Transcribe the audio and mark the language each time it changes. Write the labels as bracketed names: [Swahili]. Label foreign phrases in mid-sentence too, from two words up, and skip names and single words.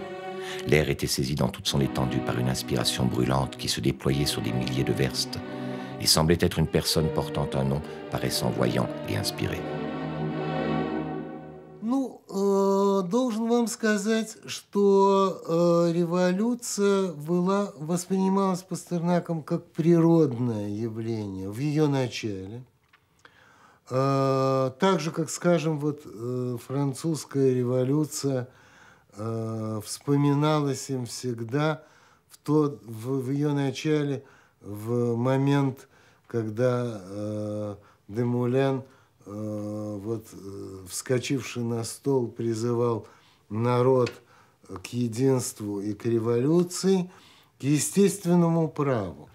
[French] L'air était saisi dans toute son étendue par une inspiration brûlante qui se déployait sur des milliers de verstes et semblait être une personne portant un nom, paraissant voyant et inspiré. [Russian] Должен вам сказать, что революция воспринималась Пастернаком как природное явление в ее начале. Так же, как, скажем, французская революция вспоминалась им всегда в ее начале, в момент, когда Демулен, вскочивший на стол, призывал народ к единству и к революции, к естественному праву.